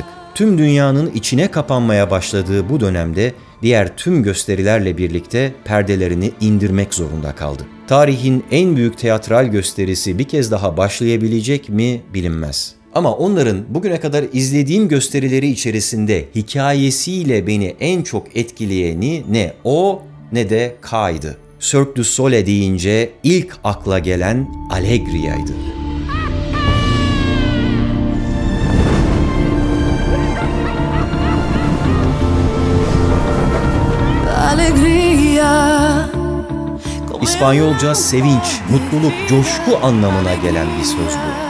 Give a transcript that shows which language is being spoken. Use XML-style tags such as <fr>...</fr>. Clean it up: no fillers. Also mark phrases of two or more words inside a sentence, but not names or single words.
<tr>Tüm dünyanın içine kapanmaya başladığı bu dönemde diğer tüm gösterilerle birlikte perdelerini indirmek zorunda kaldı. Tarihin en büyük teatral gösterisi bir kez daha başlayabilecek mi bilinmez. Ama onların bugüne kadar izlediğim gösterileri içerisinde hikayesiyle beni en çok etkileyeni ne o ne de K'ydı. Cirque du Soleil deyince ilk akla gelen Allegria'ydı. İspanyolca sevinç, mutluluk, coşku anlamına gelen bir söz bu.</tr>